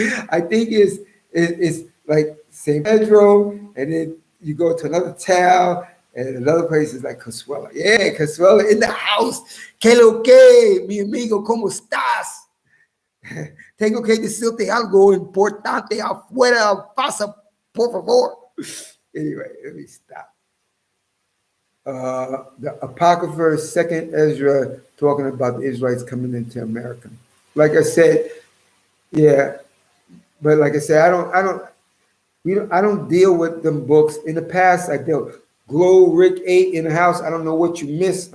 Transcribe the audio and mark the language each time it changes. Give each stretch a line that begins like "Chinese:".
English: I think it's like San Pedro, and then you go to another town, and another place is like Consuela. Yeah, Consuela in the house.
Spanish: Que lo que, mi amigo, ¿cómo estás? Tengo que decirte algo importante afuera. Pasa, por favor.
English: Anyway, let me stop. The Apocrypha, Second Ezra, talking about the Israelites coming into America. Like I said, yeah, but like I said, I don't deal with them books. In the past, I dealt. Glow Rick 8 in the house. I don't know what you missed.